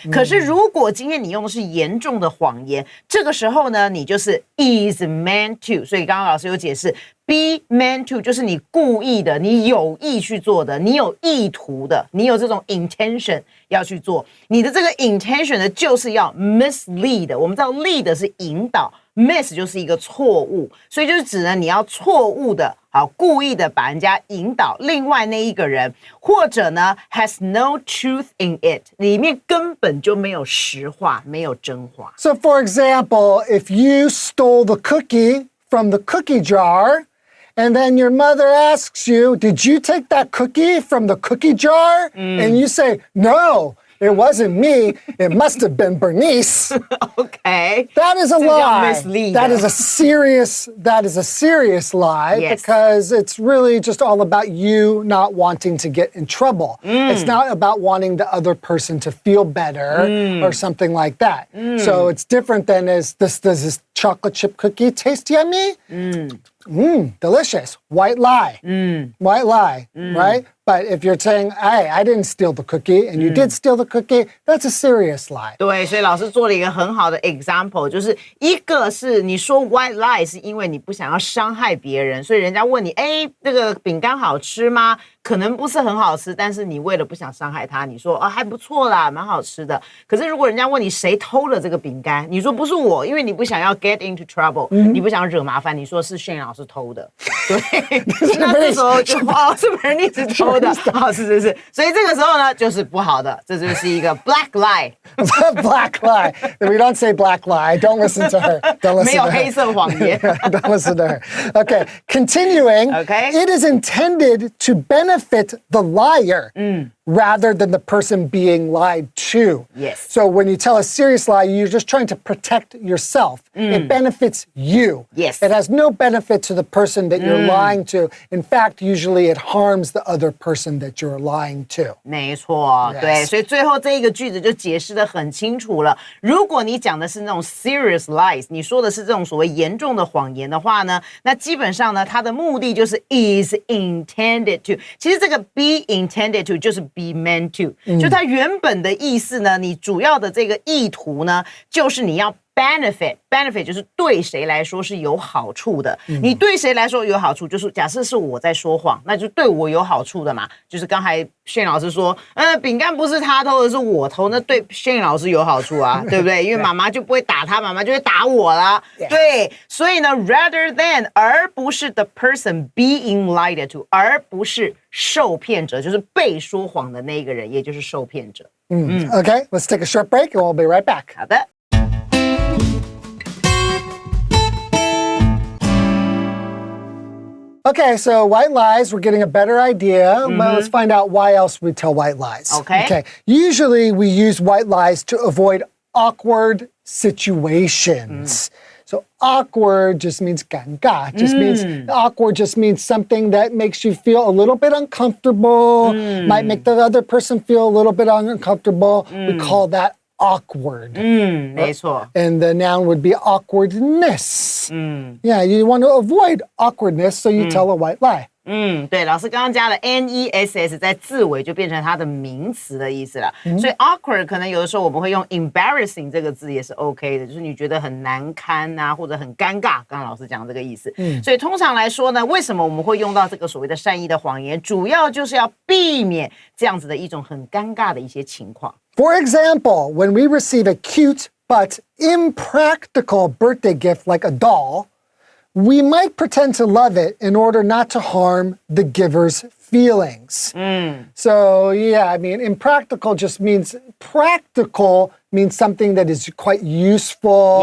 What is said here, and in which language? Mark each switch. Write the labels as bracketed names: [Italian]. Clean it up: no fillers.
[Chinese] 可是如果今天你用的是严重的谎言，这个时候呢，你就是 [English] is meant to， [Chinese] 所以刚刚老师有解释 be meant to 就是你故意的，你有意去做的，你有意图的，你有这种 intention 要去做，你的这个 intention 呢，就是要 mislead。我们知道 lead 是引导。miss 就是一个错误，所以就是指呢你要错误的，故意的把人家引导另外那一个人，或者呢 [English] has no truth in it， [Chinese] 里面根本就没有实话，没有真话。 [English] So for example, if you stole the cookie from the cookie jar, and then your mother asks you, did you take that cookie from the cookie jar? And you say, no. It wasn't me. It must have been Bernice. Okay. That is a lie. Mislead. That is a serious lie, yes. because it's really just all about you not wanting to get in trouble. It's not about wanting the other person to feel better or something like that. So it's different than does this chocolate chip cookie taste yummy? Delicious. White lie. White lie, right? But if you're saying, hey, I didn't steal the cookie, and you did steal the cookie, that's a serious lie. [Chinese] 对，所以老师做了一个很好的 example， 就是一个是你说 white lie 是因为你不想要伤害别人，所以人家问你，这个饼干好吃吗？可能不是很好吃，但是你为了不想伤害他，你说还不错啦，蛮好吃的。可是如果人家问你谁偷了这个饼干，你说不是我，因为你不想要 [English] get into trouble， [Chinese] 你不想惹麻烦，你说是炫老师偷的，对，那这时候就是Bernice偷的，是，所以这个时候呢就是不好的，这就是一个 black lie。 [English] Black lie. We don't say black lie. Don't listen to her. Don't listen [Chinese] 没有 [English] to [Chinese] 黑 [English] her. [Chinese] 色谎言。 [English] Don't listen to her. Okay, continuing. Okay. It is intended to benefit the liar rather than the person being lied to. Yes. So when you tell a serious lie, you're just trying to protect yourself. It benefits you. Yes. It has no benefit to the person that you're lying to. In fact, usually it harms the other person that you're lying to. [Chinese] 没错， [English] Yes. [Chinese] 对，所以最后这一个句子就解释得很清楚了。如果你讲的是那种 serious lies， 你说的是这种所谓严重的谎言的话呢，那基本上呢，它的目的就是 [English] is intended to。 [Chinese] 其实这个 [English] be intended to [Chinese] 就是 [English] be meant to， [Chinese] 就它原本的意思呢，你主要的这个意图呢，就是你要benefit 就是对谁来说是有好处的。你对谁来说有好处，就是假设是我在说谎，那就对我有好处的嘛。就是刚才炫老师说，饼干不是他偷的，是我偷，那对炫老师有好处啊，对不对？因为妈妈就不会打他，妈妈就会打我啦。对，所以呢 ， [English] rather than [Chinese] 而不是 [English] the person being lied to， [Chinese] 而不是受骗者，就是被说谎的那一个人，也就是受骗者。 [English] Okay, let's take a short break and we'll be right back. [Chinese] 好的。 [English] Okay, so white lies, we're getting a better idea. Well, let's find out why else we tell white lies. Okay. Usually we use white lies to avoid awkward situations. So awkward just means 尴尬. Awkward just means something that makes you feel a little bit uncomfortable, might make the other person feel a little bit uncomfortable. We call that awkward. [Chinese] 没错。 [English] And the noun would be awkwardness. Yeah, you want to avoid awkwardness, so you tell a white lie. [Chinese] 对，老师刚刚加了 ness 在字尾就变成它的名词的意思了。所以 awkward 可能有的时候我们会用 embarrassing 这个字也是 OK 的，就是你觉得很难堪啊，或者很尴尬。刚刚老师讲这个意思。所以通常来说呢，为什么我们会用到这个所谓的善意的谎言？主要就是要避免这样子的一种很尴尬的一些情况。 [English] For example, when we receive a cute but impractical birthday gift like a doll, we might pretend to love it in order not to harm the giver's feelings. So, yeah, I mean, impractical just means practical means something that is quite useful.